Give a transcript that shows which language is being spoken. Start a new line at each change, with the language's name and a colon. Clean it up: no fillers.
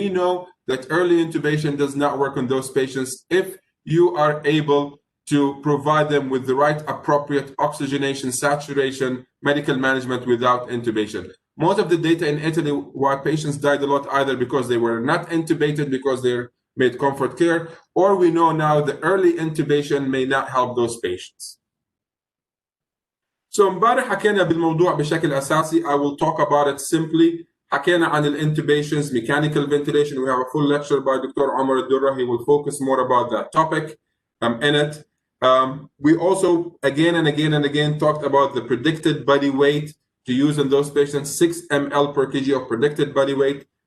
English: We know that early intubation does not work on those patients if you are able to provide them with the right appropriate oxygenation, saturation, medical management without intubation. Most of the data in Italy, why patients died a lot, either because they were not intubated because they're made comfort care, or we know now the early intubation may not help those patients.
Arabic: So امبارح حكينا بالموضوع بشكل أساسي.
English: I will talk about it simply.
Arabic: حكينا عن
English: intubations, mechanical ventilation. We have a full lecture by Dr. Omar Al-Durra. He will focus more about that topic in it. We also again and again talked about the predicted body weight to use in those patients, 6 ml per kg of predicted body weight.